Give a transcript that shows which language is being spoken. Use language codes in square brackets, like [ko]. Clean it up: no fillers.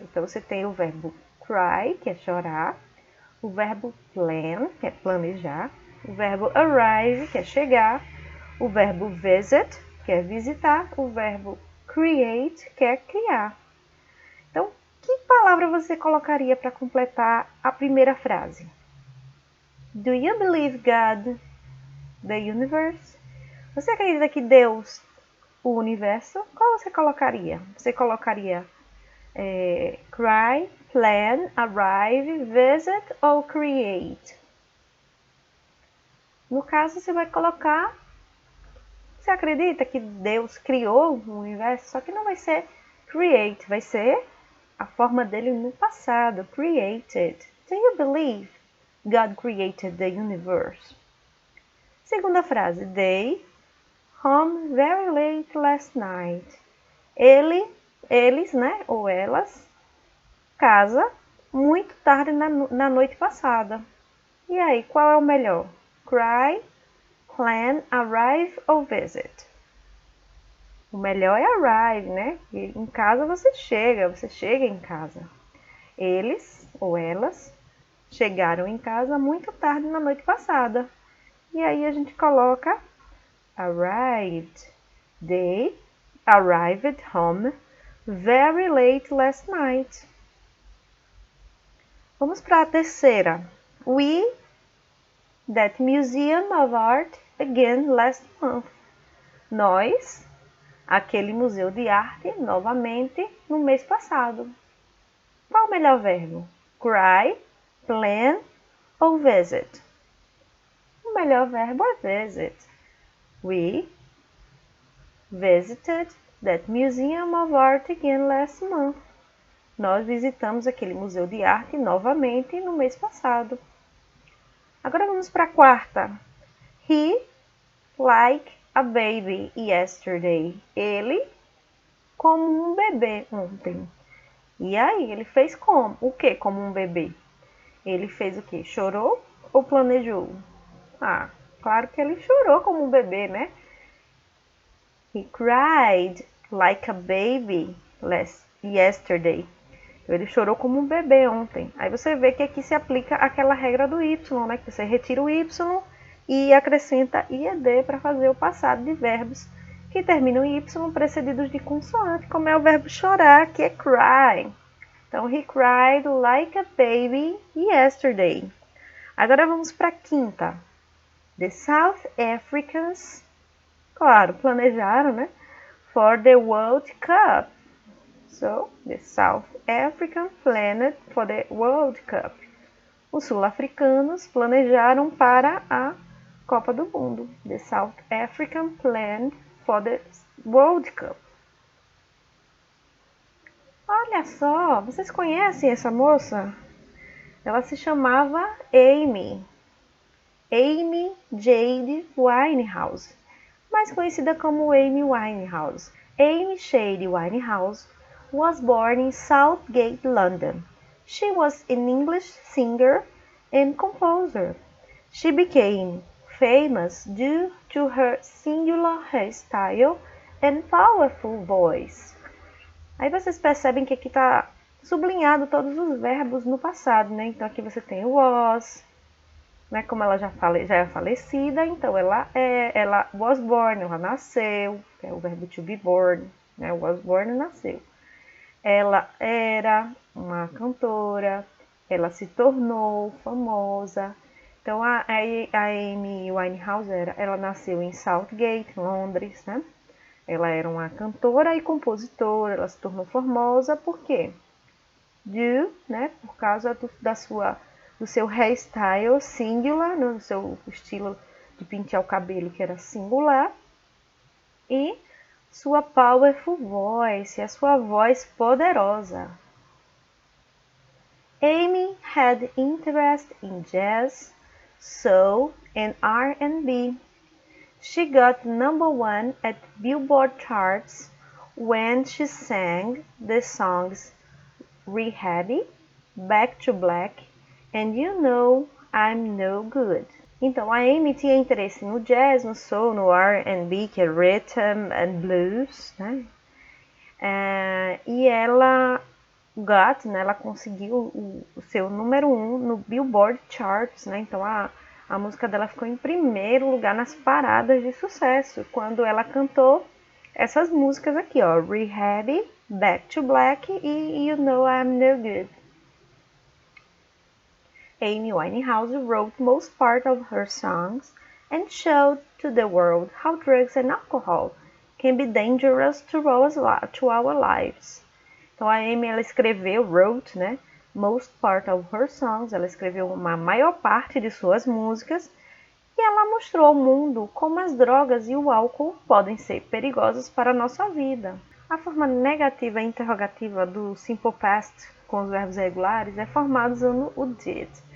[pt] Então, você tem o verbo cry, que é chorar, o verbo plan, que é planejar, o verbo arrive, que é chegar, o verbo visit, que é visitar, o verbo create, que é criar. Então, que palavra você colocaria para completar a primeira frase? [en] Do you believe God, the universe? [pt] Você acredita que Deus, o universo? Qual você colocaria? Você colocaria cry, plan, arrive, visit ou create? No caso, você vai colocar... Você acredita que Deus criou o universo? Só que não vai ser create, vai ser a forma dele no passado, created. [en] Do you believe God created the universe? [pt] Segunda frase, [en] they home very late last night. [pt] Eles, né, ou elas, casa muito tarde na noite passada. E aí, qual é o melhor? Cry, plan, arrive ou visit? O melhor é arrive, né? E em casa você chega em casa. Eles ou elas chegaram em casa muito tarde na noite passada. E aí a gente coloca arrived. [en] They arrived home very late last night. [pt] Vamos para a terceira. [en] We that museum of art again last month. [pt] Nós, aquele museu de arte, novamente no mês passado. Qual o melhor verbo? Cry, plan ou visit? O melhor verbo é visit. [en] We visited that museum of art again last month. [pt] Nós visitamos aquele museu de arte novamente no mês passado. Agora vamos para a quarta. [en] He like a baby yesterday. [pt] Ele como um bebê ontem. E aí, ele fez como? O que como um bebê? Ele fez o quê? Chorou ou planejou? Ah, claro que ele chorou como um bebê, né? [en] He cried like a baby yesterday. [pt] Ele chorou como um bebê ontem. Aí você vê que aqui se aplica aquela regra do Y, né? Que você retira o Y e acrescenta IED para fazer o passado de verbos que terminam em Y precedidos de consoante, como é o verbo chorar, que é cry. Então, [en] he cried like a baby yesterday. [pt] Agora vamos para a quinta. [en] The South Africans, [pt] claro, planejaram, né? [en] For the World Cup. So, the South African planned for the World Cup. [pt] Os sul-africanos planejaram para a Copa do Mundo. [en] The South African planned for the World Cup. [pt] Olha só, vocês conhecem essa moça? Ela se chamava Amy. Amy Jade Winehouse, mais conhecida como Amy Winehouse. [en] Amy Jade Winehouse was born in Southgate, London. She was an English singer and composer. She became famous due to her singular hairstyle and powerful voice. [pt] Aí vocês percebem que aqui está sublinhado todos os verbos no passado, né? Então aqui você tem o was, né? Como ela já é falecida, então ela was born, ela nasceu, que é o verbo to be born, né? Was born, nasceu. Ela era uma cantora, ela se tornou famosa. Então a Amy Winehouse ela nasceu em Southgate, Londres, né? Ela era uma cantora e compositora, ela se tornou famosa por quê? Né? Por causa do seu hairstyle singular, né? Do seu estilo de pentear o cabelo que era singular, e sua [en] powerful voice, [pt] a sua voz poderosa. [en] Amy had interest in jazz, soul and R&B. She got #1 at Billboard charts when she sang the songs Rehab, Back to Black and You Know I'm No Good. [pt] Então, a Amy tinha interesse no jazz, no soul, no R&B, que é Rhythm and Blues, né? E ela ela conseguiu o seu #1 no Billboard Charts, né? Então, a música dela ficou em primeiro lugar nas paradas de sucesso, quando ela cantou essas músicas aqui, ó, Rehab, Back to Black e You Know I'm No Good. [en] Amy Winehouse wrote most part of her songs and showed to the world how drugs and alcohol can be dangerous to our lives. [pt] Então a Amy ela wrote, né? [en] Most part of her songs, [pt] ela escreveu uma maior parte de suas músicas e ela mostrou ao mundo como as drogas e o álcool podem ser perigosos para a nossa vida. A forma negativa e interrogativa do simple past com os verbos regulares é formada usando o did.